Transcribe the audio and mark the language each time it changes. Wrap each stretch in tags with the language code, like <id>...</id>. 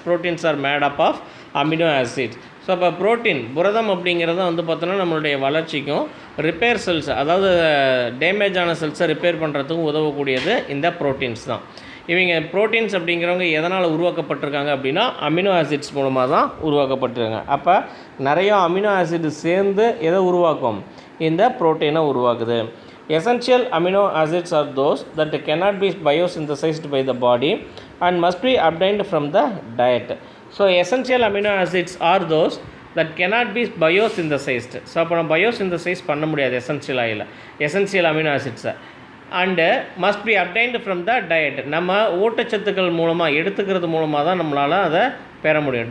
<en>Proteins are made up of amino acids.</en> <ta>So அப்போ புரதம் அப்படிங்கிறத வந்து பார்த்தோன்னா நம்மளுடைய வளர்ச்சிக்கும் ரிப்பேர் செல்ஸ், அதாவது டேமேஜ் ஆன செல்ஸை ரிப்பேர் பண்ணுறதுக்கும் உதவக்கூடியது இந்த ப்ரோட்டீன்ஸ் தான். இவங்க ப்ரோட்டீன்ஸ் அப்படிங்கிறவங்க எதனால் உருவாக்கப்பட்டிருக்காங்க அப்படின்னா அமினோ ஆசிட்ஸ் மூலமாக தான் உருவாக்கப்பட்டிருக்காங்க. அப்போ நிறையா அமினோ ஆசிட் சேர்ந்து எதை உருவாக்கும்? இந்த ப்ரோட்டீனை உருவாக்குது.</ta> <en>Essential amino acids are those that cannot be biosynthesized by the body and must be obtained from the diet. So essential amino acids are those that cannot be biosynthesized.</en> <ta>So அப்போ நம்ம பயோசிந்தசைஸ் பண்ண முடியாது essential amino ஆசிட்ஸை</ta> <en>And must be obtained from the diet.</en> <ta>நம்ம ஊட்டச்சத்துக்கள் மூலமாக எடுத்துக்கிறது மூலமாக தான் நம்மளால் அதை பெற முடியும்.</ta>